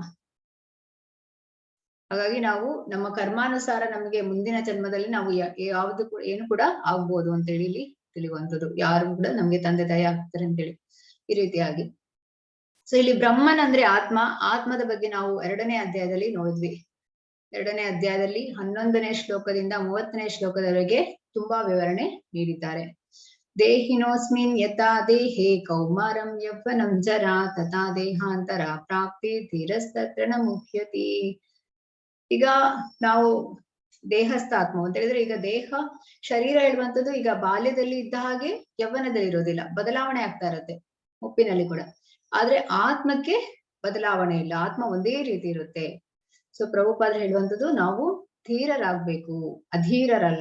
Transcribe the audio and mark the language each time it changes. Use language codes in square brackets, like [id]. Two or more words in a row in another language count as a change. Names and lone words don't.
[kn] ಹಾಗಾಗಿ ನಾವು ನಮ್ಮ ಕರ್ಮಾನುಸಾರ ನಮಗೆ ಮುಂದಿನ ಜನ್ಮದಲ್ಲಿ ನಾವು ಯಾವ್ದು ಏನು ಕೂಡ ಆಗ್ಬೋದು ಅಂತ ಹೇಳಿ ಇಲ್ಲಿ ತಿಳಿಯುವಂಥದ್ದು. ಯಾರು ಕೂಡ ನಮ್ಗೆ ತಂದೆ ತಾಯಿ ಆಗ್ತಾರೆ ಅಂತೇಳಿ ಈ ರೀತಿಯಾಗಿ. ಸೊ ಇಲ್ಲಿ ಬ್ರಹ್ಮನ್ ಅಂದ್ರೆ ಆತ್ಮ. ಆತ್ಮದ ಬಗ್ಗೆ ನಾವು 2ನೇ ಅಧ್ಯಾಯದಲ್ಲಿ ನೋಡಿದ್ವಿ. 2ನೇ ಅಧ್ಯಾಯದಲ್ಲಿ 11ನೇ ಶ್ಲೋಕದಿಂದ 30ನೇ ಶ್ಲೋಕದವರೆಗೆ ತುಂಬಾ ವಿವರಣೆ ನೀಡಿದ್ದಾರೆ. [sa] ದೇಹಿನೋಸ್ಮಿನ್ ಯಥಾ ದೇಹೇ ಕೌಮಾರಂ ಯೌವನಂ ಜರಾ ತಥಾ ದೇಹಾಂತರ ಪ್ರಾಪ್ತಿ ಧೀರಸ್ತತ್ರ ನ ಮುಹ್ಯತಿ. [kn] ಈಗ ನಾವು ದೇಹಸ್ಥ ಆತ್ಮ ಅಂತ ಹೇಳಿದ್ರೆ, ಈಗ ದೇಹ ಶರೀರ ಹೇಳುವಂಥದ್ದು ಈಗ ಬಾಲ್ಯದಲ್ಲಿ ಇದ್ದ ಹಾಗೆ ಯೌವನದಲ್ಲಿ ಇರೋದಿಲ್ಲ, ಬದಲಾವಣೆ ಆಗ್ತಾ ಇರತ್ತೆ ಮುಪ್ಪಿನಲ್ಲಿ ಕೂಡ. ಆದ್ರೆ ಆತ್ಮಕ್ಕೆ ಬದಲಾವಣೆ ಇಲ್ಲ, ಆತ್ಮ ಒಂದೇ ರೀತಿ ಇರುತ್ತೆ. ಸೊ ಪ್ರಭುಪಾದರು ಹೇಳುವಂಥದ್ದು, ನಾವು ಧೀರರಾಗ್ಬೇಕು, ಅಧೀರರಲ್ಲ.